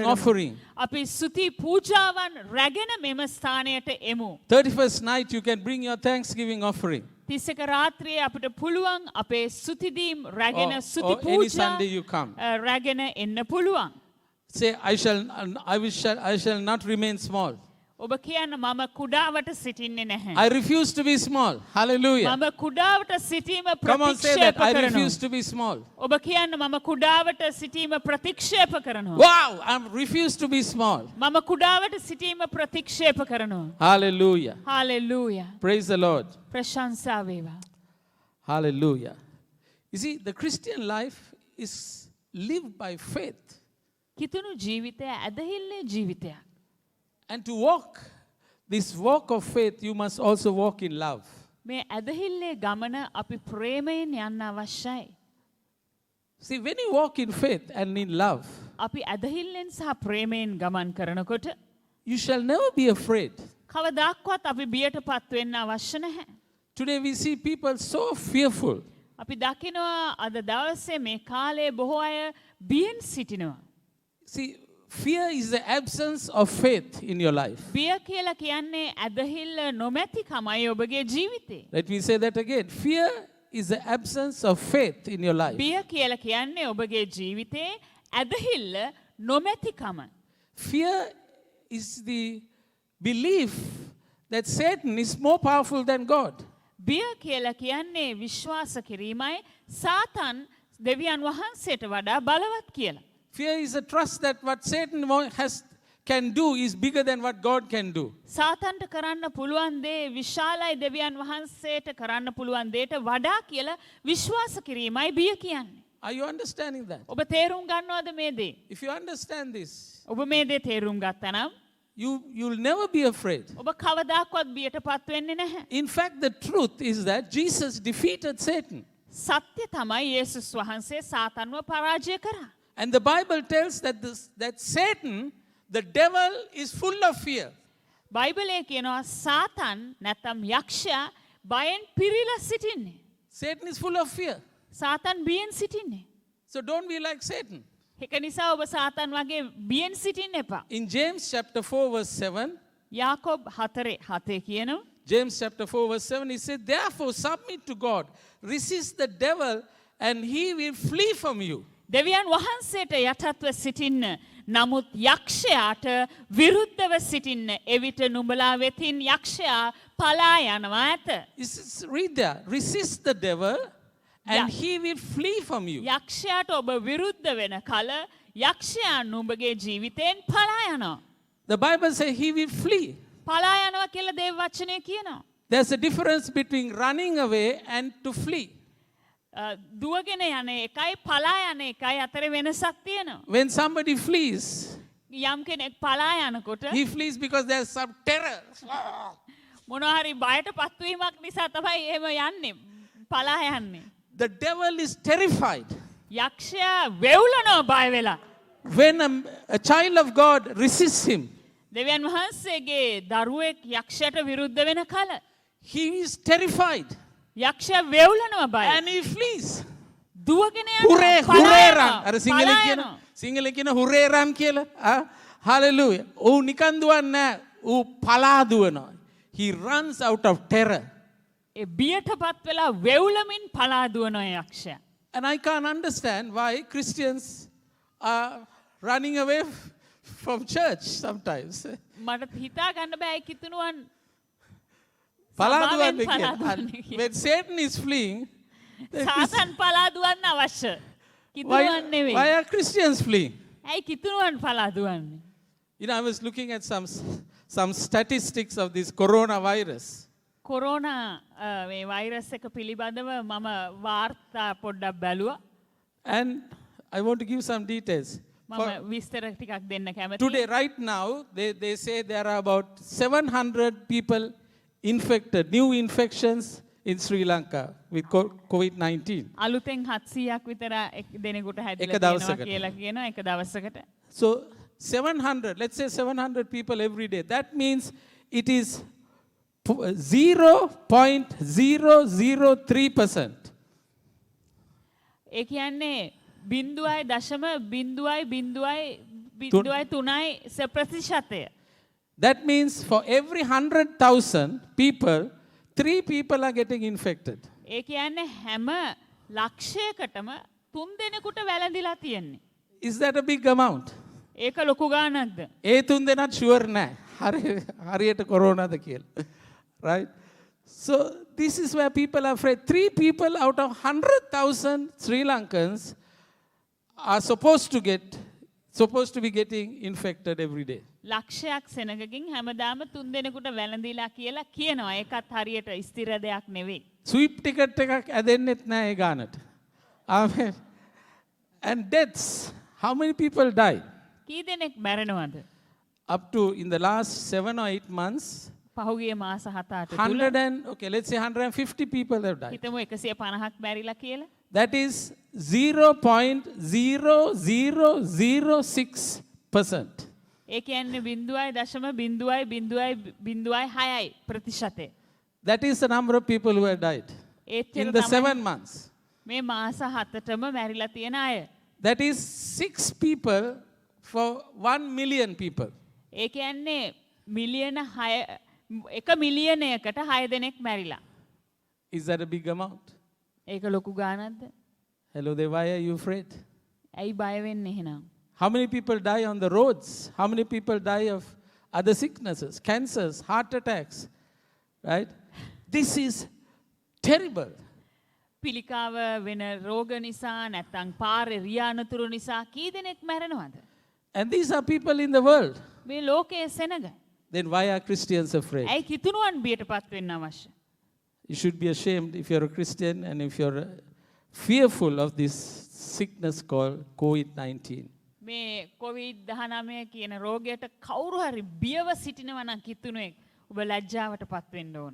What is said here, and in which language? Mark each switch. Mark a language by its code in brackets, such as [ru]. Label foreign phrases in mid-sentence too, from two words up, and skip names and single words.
[si] කරමු. [en] offering. [si] අපි ස්තුති පූජාවන් රැගෙන මෙම ස්ථානයට එමු. [en] 31st night, you can bring your thanksgiving offering. [si] 31 රාත්‍රියේ අපිට පුළුවන් අපේ ස්තුති දීම් රැගෙන [en] Or [si] ස්තුති [en] any [si] පූජා [en] Sunday you come. [si] රැගෙන එන්න පුළුවන්. [en] Say, I shall not remain small. [si] ඔබ කියන්න මම කුඩාවට සිටින්නේ නැහැ. [en] I refuse to be small. Hallelujah. [si] මම කුඩාවට සිටීම [en] Come on, say that. [si] ප්‍රතික්ෂේප [en] I [si] කරනවා. [en] refuse to be small. [si] ඔබ කියන්න මම කුඩාවට සිටීම ප්‍රතික්ෂේප කරනවා. [en] Wow, I refuse to be small. [si] මම කුඩාවට සිටීම ප්‍රතික්ෂේප කරනවා. [en] Hallelujah. [si] හලෙලූයා. [en] Praise the Lord. [si] ප්‍රශංසා වේවා. [en] Hallelujah. You see, the Christian life is lived by faith. [si] කිතුණු ජීවිතය ඇදහිල්ලේ ජීවිතයක්. [en] And to walk this walk of faith, you must also walk in love. [si] මේ ඇදහිල්ලේ ගමන අපි ප්‍රේමයෙන් යන්න අවශ්‍යයි. [en] See, when you walk in faith and in love, [si] අපි ඇදහිල්ලෙන් සහ ප්‍රේමයෙන් ගමන් කරනකොට [en] you shall never be afraid. [si] කවදාක්වත් අපි බියට පත් වෙන්න අවශ්‍ය නැහැ. [en] Today we see people so fearful. [si] අපි දකිනවා අද දවසේ මේ කාලේ බොහෝ අය බියෙන් සිටිනවා. [en] See, fear is the absence of faith in your life. [si] බිය කියලා කියන්නේ ඇදහිල්ල නොමැතිකමයි ඔබගේ ජීවිතේ. [en] Let me say that again. Fear is the absence of faith in your life. [si] බිය කියලා කියන්නේ ඔබගේ ජීවිතේ ඇදහිල්ල නොමැතිකම. [en] Fear is the belief that Satan is more powerful than God. [si] බිය කියලා කියන්නේ විශ්වාස කිරීමයි සාතන් දෙවියන් වහන්සේට වඩා බලවත් කියලා. [en] Fear is a trust that what Satan can do is bigger than what God can do. [si] සාතන්ට කරන්න පුළුවන් දේ විශාලයි දෙවියන් වහන්සේට කරන්න පුළුවන් දේට වඩා කියලා විශ්වාස කිරීමයි බිය කියන්නේ. [en] Are you understanding that? [si] ඔබ තේරුම් ගන්නවද මේ දේ? [en] If you understand this, [si] ඔබ මේ දේ තේරුම් ගත්තා නම් [en] you'll never be afraid. [si] ඔබ කවදාකවත් බියට පත් වෙන්නේ නැහැ. [en] In fact, the truth is that Jesus defeated Satan. [si] සත්‍ය තමයි යේසුස් වහන්සේ සාතන්ව පරාජය කරා. [en] And the Bible tells that Satan, the devil, is full of fear. [si] බයිබලයේ කියනවා සාතන් නැත්නම් යක්ෂයා බයෙන් පිරීලා සිටින්නේ. [en] Satan is full of fear. [si] සාතන් බියෙන් සිටින්නේ. [en] So don't be like Satan. [si] ඒක නිසා ඔබ සාතන් වගේ බියෙන් සිටින්න එපා. [en] In James chapter 4 verse 7, [si] යාකෝබ් 4:7 කියනවා. [en] James chapter 4 verse 7, he said, therefore submit to God, resist the devil, and he will flee from you. [si] දෙවියන් වහන්සේට යටත්ව සිටින්න නමුත් යක්ෂයාට විරුද්ධව සිටින්න. එවිට නුඹලා වෙතින් යක්ෂයා පලා යනවා ඇත. [en] Read there. Resist the devil and Yeah. he will flee from you. [si] යක්ෂයාට ඔබ විරුද්ධ වෙන කල යක්ෂයා නුඹගේ ජීවිතයෙන් පලා යනවා. [en] The Bible says he will flee. [si] පලා යනවා කියලා දේව වචනය කියනවා. [en] There's a difference between running away and to flee. [si] දුවගෙන යන එකයි පලා යන එකයි අතර වෙනසක් තියෙනවා. [en] When somebody flees, [si] යම් කෙනෙක් පලා යනකොට [en] he flees because there's some terror. [si] මොනවා හරි බයට පත්වීමක් නිසා තමයි එහෙම යන්නේ. පලා යන්නේ. [en] The devil is terrified. [si] යක්ෂයා වෙවුලනවා බය වෙලා. [en] When a child of God resists him, [si] දෙවියන් වහන්සේගේ දරුවෙක් යක්ෂයට විරුද්ධ වෙන කල [en] he is terrified [si] යක්ෂයා වෙවුලනවා බය. [en] and he flees. [si] දුවගෙන [en] Hurray, [si] යනවා. [en] hurray [si] පලා [en] run. [si] යනවා. අර සිංහලෙන් පලා කියන යනවා. සිංහලෙන් කියන [en] hurray run [si] කියලා. Hallelujah. ඌ නිකන් දුවන්නේ නැහැ. ඌ පලා දුවනවා. [en] He runs out of terror. [si] ඒ බියටපත් වෙලා වෙවුලමින් පලා දුවනවා යක්ෂයා. [en] And I can't understand why Christians are running away from church sometimes. [si] මට හිතා ගන්න බෑ ඒ කිතුණුවන් පලා සභාවෙන් දුවන්නේ පලා කියලා. දුවන්නේ කියලා. [en] When Satan is fleeing, [si] සාතන් පලා දුවන්න අවශ්‍ය. [en] why, [si] කිතුණුවන් නෙවෙයි. [en] why are Christians fleeing? [si] ඇයි කිතුණුවන් පලා දුවන්නේ? [en] You know, I was looking at some statistics of this coronavirus. [si] කොරෝනා මේ වෛරස් එක පිළිබඳව මම වාර්තා පොඩ්ඩක් බැලුවා. [en] And I want to give some details. [si] මම විස්තර ටිකක් දෙන්න කැමතියි. [en] Today, right now, they say there are about 700 people infected, new infections in Sri Lanka with COVID-19. [si] අලුතෙන් 700ක් විතර දෙනෙකුට එක හැදිලා දවසකට. තියෙනවා කියලා කියනවා එක දවසකට. [en] So 700, let's say 700 people every day. That means it is 0.003%. [si] ඒ කියන්නේ 0.00003 ප්‍රතිශතය. [en] That means for every 100,000 people, 3 people are getting infected. [si] ඒ කියන්නේ හැම ලක්ෂයකටම 3 දෙනෙකුට වැළඳිලා තියෙන්නේ. [en] Is that a big amount? [si] ඒක ලොකු ගාණක්ද? ඒ 3 දෙනාත් sure නැහැ. හරියට කොරෝනාද කියලා. [en] Right? So this is where people are afraid. 3 people out of 100,000 Sri Lankans are supposed to be getting infected every day. [si] ලක්ෂයක් සෙනගකින් හැමදාම 3 දෙනෙකුට වැළඳිලා කියලා කියනවා. ඒකත් හරියට ස්ථිර දෙයක් නෙවෙයි. [en] Sweep ticket [si] එකක් ඇදෙන්නෙත් නැහැ ඒ ගානට. [en] Amen. And deaths, how many people died? [si] කී දෙනෙක් මැරෙනවද? [en] Up to in the last 7 or 8 months, [si] පහුගිය මාස 7-8 තුල [en] 100 and okay, let's say 150 people have died. [si] හිතමු 150ක් මැරිලා කියලා. [en] That is 0.00006%. [si] ඒ කියන්නේ 0.00006යි ප්‍රතිශතය. [en] That is the number of people who have died [si] ඒච්චර [en] in the [si] තමයි [en] 7 months. [si] මේ මාස 7ටම මැරිලා තියෙන අය. [en] That is 6 people for 1 million people. [si] ඒ කියන්නේ මිලියන 1 මිලියනයකට 6 දෙනෙක් මැරිලා. [en] Is that a big amount? [si] ඒක ලොකු ගාණක්ද? [en] Hello there, why are you afraid? [si] ඇයි බය වෙන්නේ එහෙනම්? [en] How many people die on the roads? How many people die of other sicknesses, cancers, heart attacks? Right? This is terrible. [si] පිළිකාව වෙන රෝග නිසා නැත්නම් පාරේ රියානතුරු නිසා කී දෙනෙක් මැරෙනවද? [en] And these are people in the world. [si] මේ ලෝකයේ සෙනග. [en] Then why are Christians afraid? [si] ඇයි කිතුණුවන් බියටපත් වෙන්න අවශ්‍ය? [en] You should be ashamed if you're a Christian and if you're fearful of this sickness called COVID-19. [si] මේ COVID-19 කියන රෝගයට කවුරු හරි බියව සිටිනවා නම් කිතුණුවෙක් ඔබ ලැජ්ජාවටපත් වෙන්න ඕන.